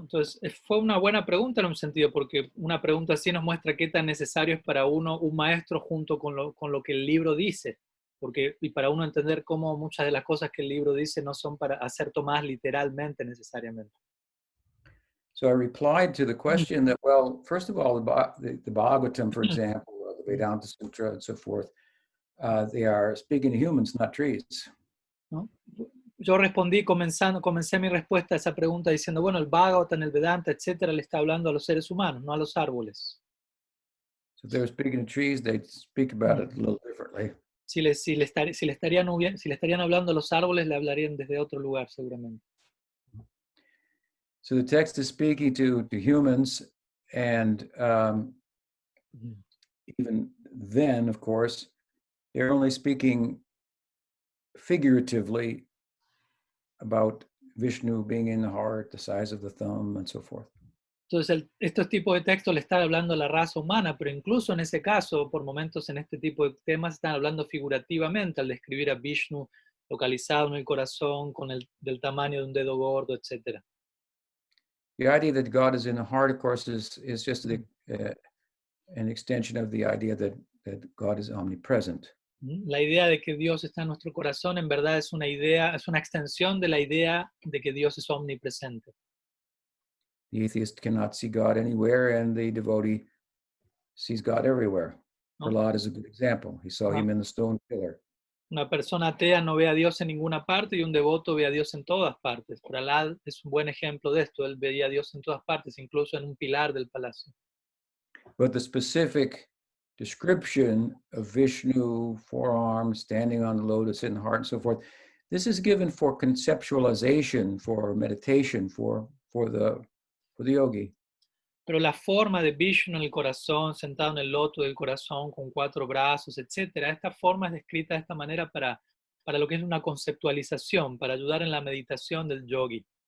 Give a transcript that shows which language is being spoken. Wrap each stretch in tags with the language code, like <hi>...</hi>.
<es>Entonces, fue una buena pregunta en un sentido, porque una pregunta así nos muestra qué tan necesario es para uno un maestro junto con lo que el libro dice, y para uno entender cómo muchas de las cosas que el libro dice no son para ser tomadas literalmente necesariamente.</es> <en>So I replied to the question that, well, first of all, the Bhagavatam, for example, or the Vedanta Sutra and so forth, they are speaking to humans, not trees.</en> <es>¿No? Yo comencé mi respuesta a esa pregunta diciendo, bueno, el Bhagavatam, el Vedanta, etcétera, le está hablando a los seres humanos, no a los árboles.</es> <en>So if they were speaking to trees, they'd speak about it a little differently.</en> <es>Si le estarían hablando a los árboles, le hablarían desde otro lugar, seguramente.</es> <en>So the text is speaking to humans, and even then, of course, they're only speaking figuratively about Vishnu being in the heart, the size of the thumb, and so forth.</en> <es>Entonces, estos tipos de textos le están hablando a la raza humana, pero incluso en ese caso, por momentos en este tipo de temas, están hablando figurativamente al describir a Vishnu localizado en el corazón, del tamaño de un dedo gordo, etc.</es> <en>The idea that God is in the heart, of course, is just an extension of the idea that God is omnipresent.</en> <es>La idea de que Dios está en nuestro corazón, en verdad, es una extensión de la idea de que Dios es omnipresente.</es> <en>The atheist cannot see God anywhere, and the devotee sees God everywhere.</en> <es>¿No?</es> <en>Prahlad is a good example. He saw him in the stone pillar.</en> <es>Una persona atea no ve a Dios en ninguna parte y un devoto ve a Dios en todas partes. Prahlad es un buen ejemplo de esto. Él veía a Dios en todas partes, incluso en un pilar del palacio.</es> <en>But the specific description of Vishnu, forearm, standing on the lotus in the heart, and so forth, this is given for conceptualization, for meditation, for the yogi.</en> <es>Pero la forma de Vishnu en el corazón, sentado en el loto del corazón, con 4 brazos, etc., esta forma es descrita de esta manera para lo que es una conceptualización, para ayudar en la meditación del yogi.</es>